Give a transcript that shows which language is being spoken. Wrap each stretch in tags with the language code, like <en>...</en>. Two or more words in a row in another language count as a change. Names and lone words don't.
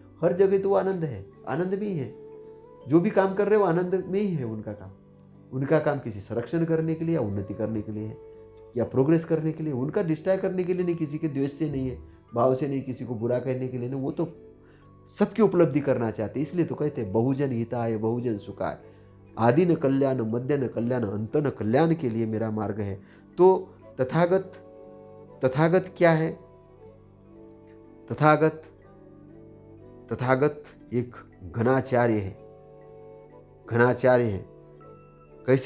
<hi>हर जगह तो वो आनंद है, आनंद में ही है। जो भी काम कर रहे हैं वो आनंद में ही है उनका काम। उनका काम किसी संरक्षण करने के लिए या उन्नति करने के लिए है, या प्रोग्रेस करने के लिए, उनका डिस्ट्रॉय करने के लिए नहीं, किसी के द्वेष से नहीं है। भाव से नहीं, किसी को बुरा कहने के लिए नहीं, वो तो सबकी उपलब्धि करना चाहते, इसलिए तो कहते हैं</hi> <pi>बहुजन हिताय बहुजन सुखाय,</pi> <hi>आदि न कल्याण मध्य न कल्याण अंत न कल्याण के लिए मेरा मार्ग है। तो तथागत तथागत क्या है? तथागत तथागत एक घनाचार्य है। घनाचार्य है कैसे?</hi>